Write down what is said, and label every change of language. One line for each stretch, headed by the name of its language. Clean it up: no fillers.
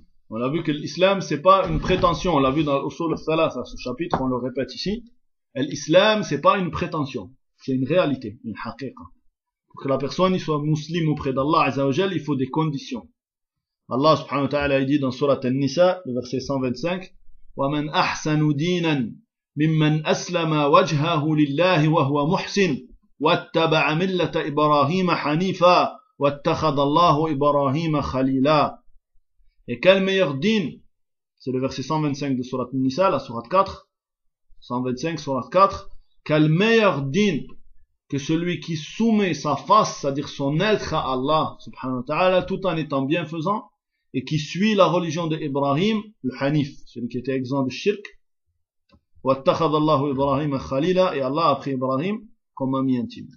French: On a vu que l'islam, c'est pas une prétention. On l'a vu dans l'usul al-thalatha, ce chapitre, on le répète ici. L'islam, c'est pas une prétention. C'est une réalité. Une haqiqa. Pour que la personne, il soit musulman auprès d'Allah Azzawajal, il faut des conditions.
Arabic: Allah subhanahu wa ta'ala,
French: il dit dans surat al-Nisa, le verset 125,
Arabic: وَمَنْ أَحْسَنُ دِينًا مِمَّنْ أَسْلَمَ وَجْهَهُ لِلَّهِ وَهُوَ مُحْسِنُ وَاتَّبَعَ مِلَّةَ إِبْرَاهِيمَ حَنِيفًا وَاتَّخَذَ اللَّهُ إِبْرَاهِيمَ خَلِيلًا.
French: Et quel meilleur din, c'est le verset 125 de surat Nisa, la surat 4, 125, surat 4, quel meilleur din que celui qui soumet sa face, c'est-à-dire son être à Allah, subhanahu wa ta'ala, tout en étant bienfaisant, et qui suit la religion de Ibrahim, le Hanif, celui qui était exempt de shirk,
Arabic: wa attakhad Allah Ibrahim khalila,
French: et Allah a pris Ibrahim comme ami intime.